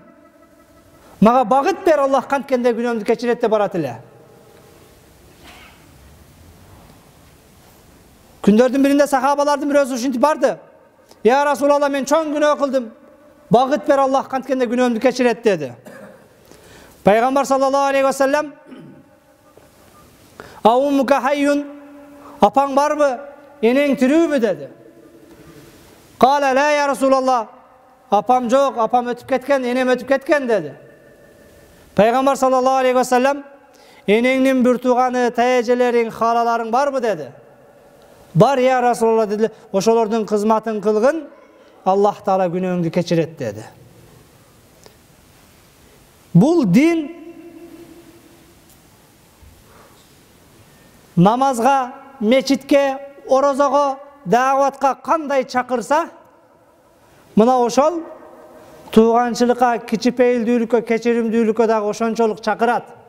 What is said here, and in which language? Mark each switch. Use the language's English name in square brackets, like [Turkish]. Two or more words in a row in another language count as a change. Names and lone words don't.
[Kyrgyz] Мага багыт бер, Аллах канткенде күнөөмдү кечирет деп барат эле. Күндөрдүн биринде сахабалардын бирөөсү ушинтип барды. [Arabic] "يا رسول الله, [Kyrgyz] мен чоң күнөө кылдым. Багыт бер, Аллах канткенде күнөөмдү кечирет" деди. Пайгамбар [Arabic] صلى الله عليه وسلم, "أمك حية", [Kyrgyz] апаң барбы, энең тирүүбү деди. [Arabic] "قال لا يا رسول الله", [Kyrgyz] апам жок, апам өтүп кеткен, энем өтүп кеткен деди. Пайгамбар [Arabic] صلى الله عليه وسلم, [Kyrgyz] "Энеңдин бир тууганы, таежелериң, халаларың барбы?" деди. "Бар [Arabic] يا رسول الله" [Kyrgyz] деди. "Ошолордун кызматын кылгын, Аллах Таала күнөөңдү кечирет" деди. Бул дин намазга, мечитке, орозого, дааватка кандай чакырса, мына ошол тууганчылыкка, кичипейилдүүлүккө, кечиримдүүлүккө дагы ошончолук чакырат.